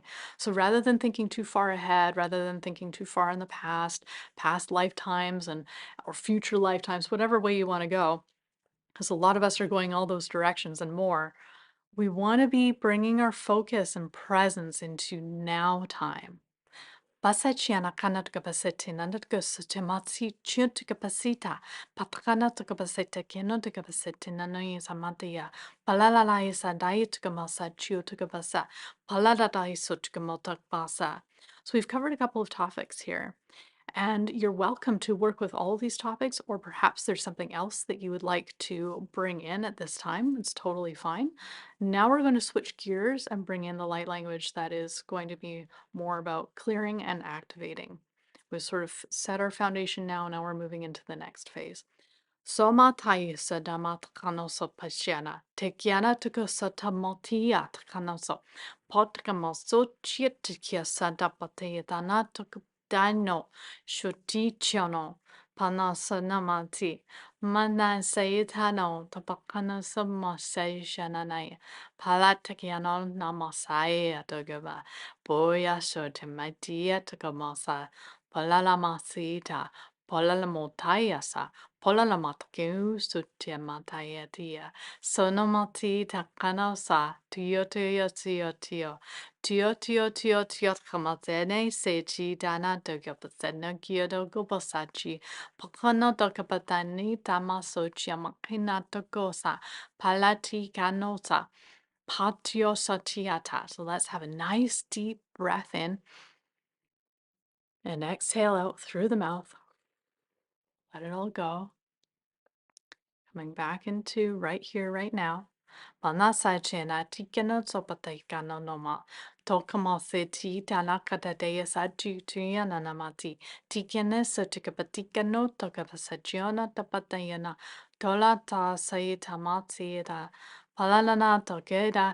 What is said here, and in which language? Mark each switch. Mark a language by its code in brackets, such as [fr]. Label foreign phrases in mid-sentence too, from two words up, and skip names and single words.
[en] So rather than thinking too far ahead, rather than thinking too far in the past lifetimes and or future lifetimes, whatever way you want to go, because a lot of us are going all those directions and more. We want to be bringing our focus and presence into now time. Basachiana kanat kapasiti nanat kusatimati chut kapasita, patakana to kapasita kino to kapasiti nanoi samatia, palalala is a diet kamasa chut kapasa, palada isut kamotak basa. So we've covered a couple of topics here. And you're welcome to work with all of these topics, or perhaps there's something else that you would like to bring in at this time. It's totally fine. Now we're going to switch gears and bring in the light language that is going to be more about clearing and activating. We've sort of set our foundation now. Now we're moving into the next phase. Soma taisa damat kanoso pasiana, tekiana tukosa tamotia kanoso, potkamoso chietikia santa pateatana tukdano, shutichono, panasa namati, mana saitano, tapakana samasai shananai, palatakiano namasai atogaba, boya sotimatia tukamosa, palalamasita, Polalamotayasa, Polalamatku Sutiamatayatia, Sonomati Takanosa, Tio Tio Tio, Tio Tio Tio Tio Kamatene, Sechi Dana Dogapasena Kyoto Gobasachi, Pokono Dokapatani, Tamasochia Makina Togosa, Palati Canosa, Patio Satiata. So let's have a nice deep breath in and exhale out through the mouth. Let it all go. Coming back into right here, right now. Banasa chena tikeno sopatekano noma. Tokamo se ti tanaka dea sa tu tuyana namati. Tikene so tikapatikano tokapasajiona tapatayana. Tola ta sai tamati da. Palanana tokeda.